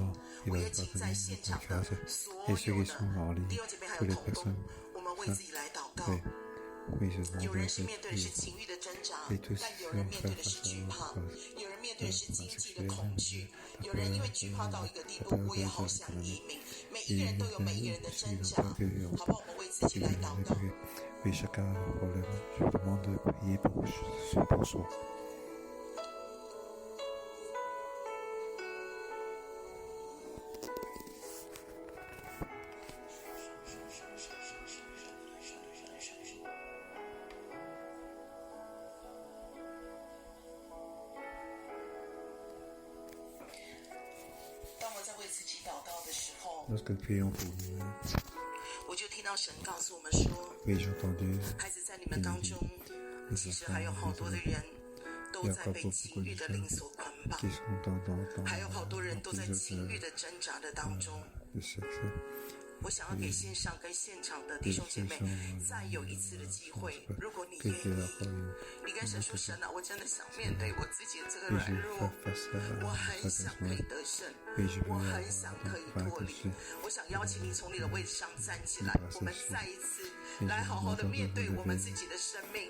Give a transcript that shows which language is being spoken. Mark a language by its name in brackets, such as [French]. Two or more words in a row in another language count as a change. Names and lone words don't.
[Chinese] 我也请在现场的所有的弟兄姐妹还有同工，我们为自己来祷告。有人是面对的是情欲的挣扎，但有人面对的是惧怕，有人面对的是经济的恐惧，有人因为惧怕到一个地步，我也好想移民。每一个人都有每一个人的挣扎，好不好？我们为自己来祷告。 [French] Oui, chacun a un problème. Je vous demande de prier pour soi. Lorsque nous prions pour nous, [Chinese] 我就听到神告诉我们说， [French] oui, j'ai entendu [Chinese] 孩子在你们当中，其实还有好多的人都在被情欲的灵所捆绑， [French] qui sont [Chinese] 还有好多人都在情欲的挣扎的当中。 [French] de sexe. [Chinese] 我想要给线上跟现场的弟兄姐妹再有一次的机会，如果你愿意，你跟神说，神啊，我真的想面对我自己的这个软弱，我很想可以得胜，我很想可以脱离，我想邀请你从你的位置上站起来，我们再一次来好好的面对我们自己的生命。